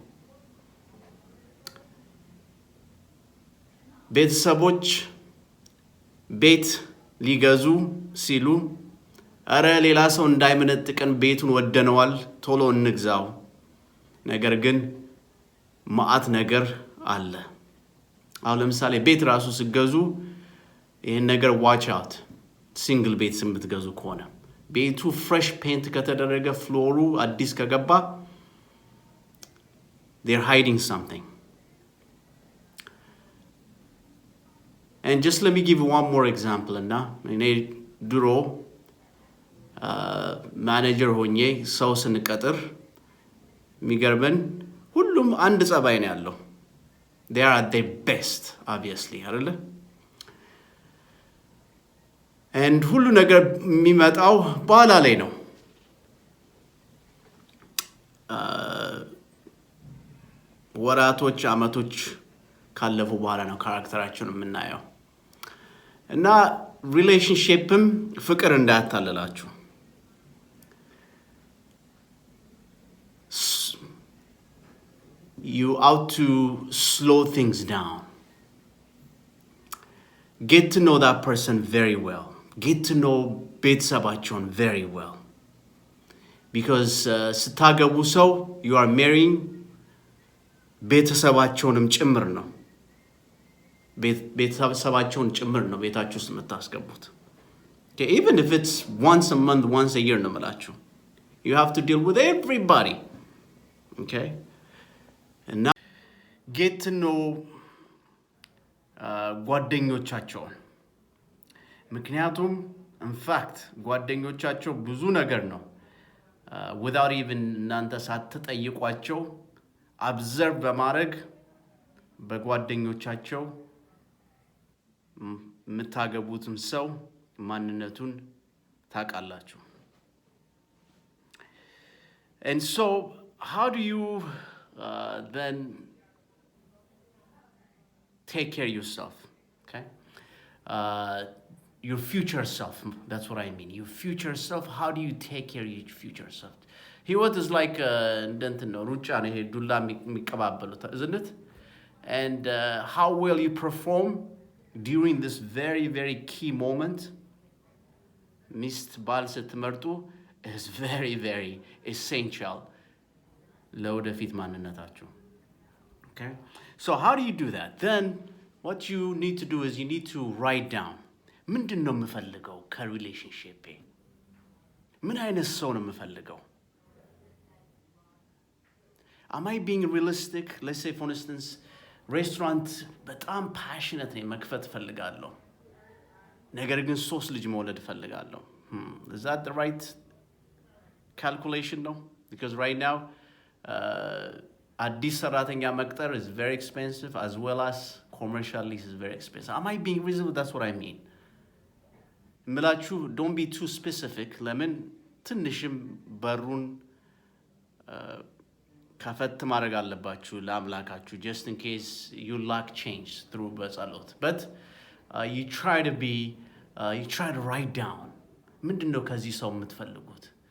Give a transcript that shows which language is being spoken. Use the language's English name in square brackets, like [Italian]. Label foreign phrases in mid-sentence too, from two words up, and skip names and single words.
[Amharic] ቤተሰቦች ቤት ሊገዙ ሲሉ አረ ሌላ ሰው እንዳይመነጥቀን ቤቱን ወደነዋል ቶሎ እንግዛው ነገር ግን ማአት ነገር አለ አሁን ለምሳሌ ቤት ራሱ ሲገዙ ይሄን ነገር [English] watch out [Amharic] ሲንግል ቤት ስምትገዙ ከሆነ ቤቱ [English] fresh paint [Amharic] ከተደረገ ፍሎሩ አዲስ ከገባ [English] they're hiding something. And just let me give you one more example [Amharic] እና እኔ ድሮ ማኔጀር ሆኜ ሰው ስንቀጥር የሚገርመን ሁሉም አንድ ጸባይ ነው ያለው [English] they are at their best obviously [Amharic] አይደለ and ሁሉ ነገር የሚመጣው በኋላ ላይ ነው ወራቶች አመቶች ካለፉ በኋላ ነው ካራክተራቸውን የምናየው እና ሪሌሽንሺፕም ፍቅር እንዳያታልላችሁ [English] you ought to slow things down. Get to know that person very well. Get to know ቤተሰባቸውን very well. Because [Amharic] ስታገቡ ሰው [English] you are marrying [Amharic] ቤተሰባቸውንም ጭምር ነው ቤተሰባቸውን ጭምር ነው ቤታችሁ ውስጥ የምታስገቡት [English] okay even if it's once a month once a year [Amharic] ነው ማለት [English] you have to deal with everybody okay and now get to know [Amharic] ጓደኞቻቸውን ምክንያቱም [English] in fact [Amharic] ጓደኞቻቸው ብዙ ነገር ነው [English] without even [Amharic] እናንተ ሳትጠይቋቸው observe በማድረግ በጓደኞቻቸው የምታገቡትም ሰው ማንነቱን ታውቃላችሁ [English] and so how do you then take care of yourself okay your future self that's what I mean your future self how do you take care of your future self ህይወት is like [Amharic] እንትን ነው ሩጫ ነው ይሄ ዱላ የሚቀባበሉት [English] isn't it and how will you perform during this very very key moment [Amharic] ሚስት ባል ስትመርጡ [English] is very very essential [Amharic] ለወደፊት ማንነታችሁ [English] okay so how do you do that then what you need to do is you need to write down [Amharic] ምንድነው የምፈልገው ከሪሌሽንሺፕ ምን አይነት ሰው ነው የምፈልገው [English] am I being realistic let's say for instance restaurant በጣም passionate [Amharic] ነኝ መክፈት ፈልጋለሁ ነገር ግን 3 ልጅ መውለድ ፈልጋለሁ [English] is that the right calculation no because right now [Amharic] አዲስ ሰራተኛ መቅጠር [English] is very expensive as well as commercial lease is very expensive am I being reasonable that's what I mean ምላችሁ don't be too specific [Amharic] ለምን ትንሽም በሩን ከፈት ማድረግ አለባችሁ ለአምላካችሁ [English] just in case you lack change through በጸሎት but you try to write down [Amharic] ምንድነው ከዚህ ሰው የምትፈልጉት